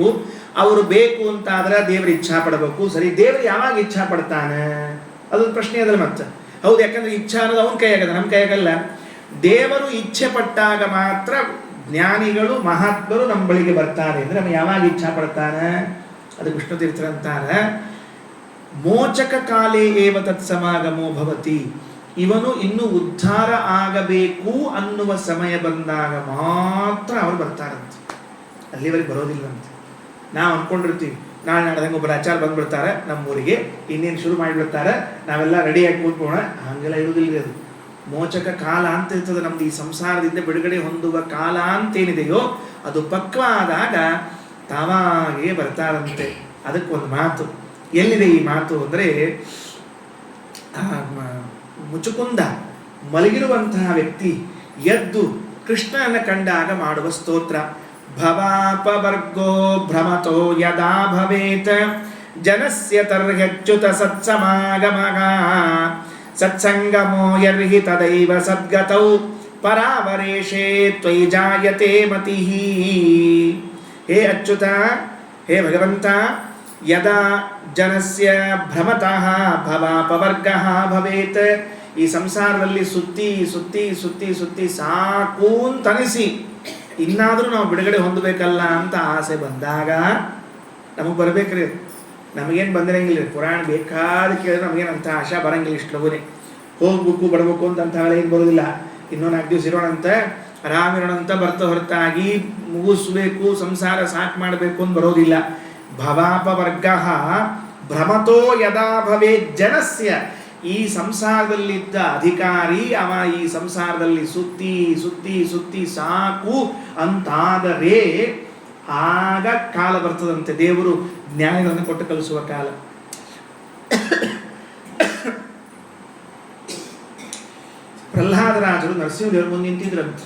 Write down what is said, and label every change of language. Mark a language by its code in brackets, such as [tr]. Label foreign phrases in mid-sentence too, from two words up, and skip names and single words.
[kn] ಅವರು ಬೇಕು ಅಂತಾದ್ರೆ ದೇವರು ಇಚ್ಛಾ ಪಡಬೇಕು. ಸರಿ, ದೇವರು ಯಾವಾಗ ಇಚ್ಛಾ ಪಡ್ತಾನೆ? ಅದೊಂದು ಪ್ರಶ್ನೆ ಅದಲ್ಲ ಮತ್ತೆ. ಹೌದು, ಯಾಕಂದ್ರೆ ಇಚ್ಛಾ ಅನ್ನೋದು ಅವನ ಕೈಯಾಗದ, ನಮ್ಮ ಕೈಯಾಗಲ್ಲ. ದೇವರು ಇಚ್ಛೆ ಪಟ್ಟಾಗ ಮಾತ್ರ ಜ್ಞಾನಿಗಳು ಮಹಾತ್ಮರು ನಮ್ಮ ಬಳಿಗೆ ಬರ್ತಾರೆ. ಅಂದ್ರೆ ನಮ್ಮ ಯಾವಾಗ ಇಚ್ಛಾ ಪಡ್ತಾನೆ? ಅದು ವಿಷ್ಣು ತೀರ್ಥರಂತಾರೆ, [sa] ಮೋಚಕ ಕಾಲೇ ಏವ ತತ್ ಸಮಾಗಮೋ ಭವತಿ. [kn] ಇವನು ಇನ್ನು ಉದ್ಧಾರ ಆಗಬೇಕು ಅನ್ನುವ ಸಮಯ ಬಂದಾಗ ಮಾತ್ರ ಅವರು ಬರ್ತಾರಂತೆ, ಅಲ್ಲಿವರೆಗೆ ಬರೋದಿಲ್ಲಂತೆ. ನಾವು ಅಂದ್ಕೊಂಡಿರ್ತೀವಿ ನಾಳೆ ನಾಡ್ದಂಗೆ ಒಬ್ಬರು ಆಚಾರ ಬಂದ್ಬಿಡ್ತಾರೆ ನಮ್ಮೂರಿಗೆ, ಇನ್ನೇನು ಶುರು ಮಾಡಿಬಿಡ್ತಾರೆ, ನಾವೆಲ್ಲ ರೆಡಿಯಾಗಿ ಕೂತ್ಕೋಣ. ಹಂಗೆಲ್ಲ ಇರುವುದಿಲ್ಲ. ಅದು ಮೋಚಕ ಕಾಲ ಅಂತ ಇರ್ತದೆ. ನಮ್ದು ಈ ಸಂಸಾರದಿಂದ ಬಿಡುಗಡೆ ಹೊಂದುವ ಕಾಲ ಅಂತೇನಿದೆಯೋ ಅದು ಪಕ್ವ ಆದಾಗ ತಾವಾಗೇ ಬರ್ತಾರಂತೆ. ಅದಕ್ಕೊಂದು ಮಾತು. ಎಲ್ಲಿದೆ ಈ ಮಾತು ಅಂದರೆ, ಮುಚುಕುಂದ ಮಲಗಿರುವಂತಹ ವ್ಯಕ್ತಿ ಎದ್ದು ಕೃಷ್ಣನ ಕಂಡಾಗ ಮಾಡುವ ಸ್ತೋತ್ರ. [sa] ಭವಾಪವರ್ಗೋ ಭ್ರಮತೋ ಯದಾ ಭವೇತ್ ಜನಸ್ಯ ತರ್ಹ್ಯಚ್ಯುತ ಸತ್ಸಮಾಗಮಃ ಸತ್ಸಂಗಮೋ ಯರ್ಹಿ ತದೈವ ಸದ್ಗತೌ ಪರಾವರೇಶೇ ತ್ವಯಿ ಜಾಯತೆ ಮತಿಃ. ಹೇ ಅಚ್ಯುತ, ಹೇ ಭಗವಂತ, ಯದಾ ಜನಸ್ಯ ಭ್ರಮತಃ ಭವಾಪವರ್ಗಃ ಭವೇತ್. [kn] ಈ ಸಂಸಾರದಲ್ಲಿ ಸುತ್ತಿ ಸುತ್ತಿ ಸುತ್ತಿ ಸುತ್ತಿ ಸಾಕು ಅಂತನಿಸಿ ಇನ್ನಾದರೂ ನಾವು ಬಿಡುಗಡೆ ಹೊಂದಬೇಕಲ್ಲ ಅಂತ ಆಸೆ ಬಂದಾಗ ನಮಗೆ ಬರ್ಬೇಕ್ರಿ. ನಮಗೇನು ಬಂದಿರಂಗಿಲ್ಲ. ಪುರಾಣ ಬೇಕಾದ ಕೇಳಿದ್ರೆ ನಮಗೇನು ಅಂತ ಆಶಾ ಬರಂಗಿಲ್ಲ. ಇಷ್ಟು ಲಗುನೆ ಹೋಗ್ಬೇಕು ಬರಬೇಕು ಅಂತ ಏನು ಬರೋದಿಲ್ಲ. ಇನ್ನೂ 4 ದಿವಸ ಇರೋಣಂತ, ಆರಾಮಿರೋಣಂತ ಬರ್ತಾ ಹೊರತಾಗಿ ಮುಗಿಸ್ಬೇಕು, ಸಂಸಾರ ಸಾಕು ಮಾಡಬೇಕು ಅಂತ ಬರೋದಿಲ್ಲ. [sa] ಭವಾಪವರ್ಗ ಭ್ರಮತೋ ಯದಾ ಭವೇ ಜನಸ್ಯ. [kn] ಈ ಸಂಸಾರದಲ್ಲಿದ್ದ ಅಧಿಕಾರಿ ಅವ ಈ ಸಂಸಾರದಲ್ಲಿ ಸುತ್ತಿ ಸುತ್ತಿ ಸುತ್ತಿ ಸಾಕು ಅಂತಾದರೆ ಆಗ ಕಾಲ ಬರ್ತದಂತೆ, ದೇವರು ಜ್ಞಾನಗಳನ್ನು ಕೊಟ್ಟು ಕಲಿಸುವ ಕಾಲ. ಪ್ರಹ್ಲಾದರಾಜರು ನರಸಿಂಹದೇವರು ಮುಂದೆ ನಿಂತಿದ್ರಂತೆ.